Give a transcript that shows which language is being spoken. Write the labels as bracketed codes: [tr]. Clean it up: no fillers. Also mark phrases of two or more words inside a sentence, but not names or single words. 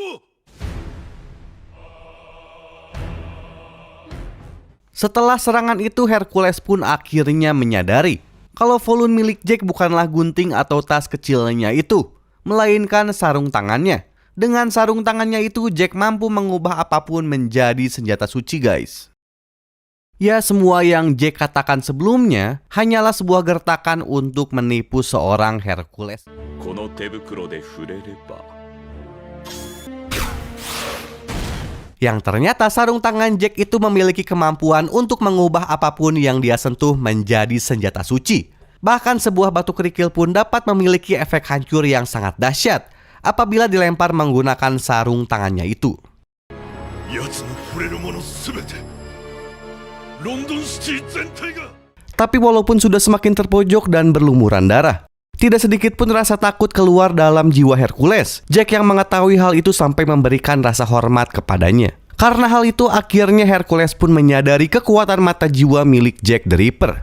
[id] Setelah serangan itu, Hercules pun akhirnya menyadari kalau volume milik Jack bukanlah gunting atau tas kecilnya itu, melainkan sarung tangannya. Dengan sarung tangannya itu, Jack mampu mengubah apapun menjadi senjata suci, guys. Ya, semua yang Jack katakan sebelumnya hanyalah sebuah gertakan untuk menipu seorang Hercules. [ja] この手袋で触れれば [id] Yang ternyata sarung tangan Jack itu memiliki kemampuan untuk mengubah apapun yang dia sentuh menjadi senjata suci. Bahkan sebuah batu kerikil pun dapat memiliki efek hancur yang sangat dahsyat apabila dilempar menggunakan sarung tangannya itu. [ja] 奴の触れるものすべてロンドンシティ全体が [id] Tapi walaupun sudah semakin terpojok dan berlumuran darah, tidak sedikit pun rasa takut keluar dalam jiwa Hercules. Jack yang mengetahui hal itu sampai memberikan rasa hormat kepadanya. Karena hal itu akhirnya Hercules pun menyadari kekuatan mata jiwa milik Jack the Ripper.